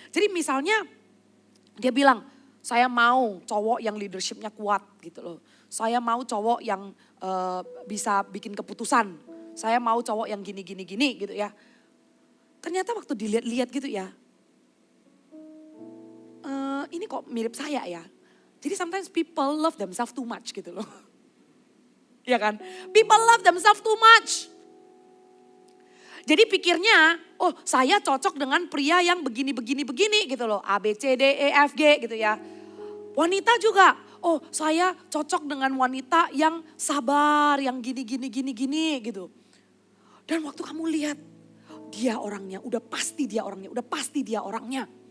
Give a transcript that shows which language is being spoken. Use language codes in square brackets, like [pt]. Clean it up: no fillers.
[id] Jadi misalnya dia bilang, saya mau cowok yang leadershipnya kuat gitu loh. Saya mau cowok yang bisa bikin keputusan. Saya mau cowok yang gini gitu ya. Ternyata waktu dilihat-lihat gitu ya. Ini kok mirip saya ya. [en] Jadi sometimes people love themselves too much [id] gitu loh. Ya kan? [en] People love themselves too much. [id] Jadi pikirnya, oh saya cocok dengan pria yang begini gitu loh. A, B, C, D, E, F, G gitu ya. Wanita juga, oh saya cocok dengan wanita yang sabar, yang gini gitu. Dan waktu kamu lihat, dia orangnya, udah pasti dia orangnya.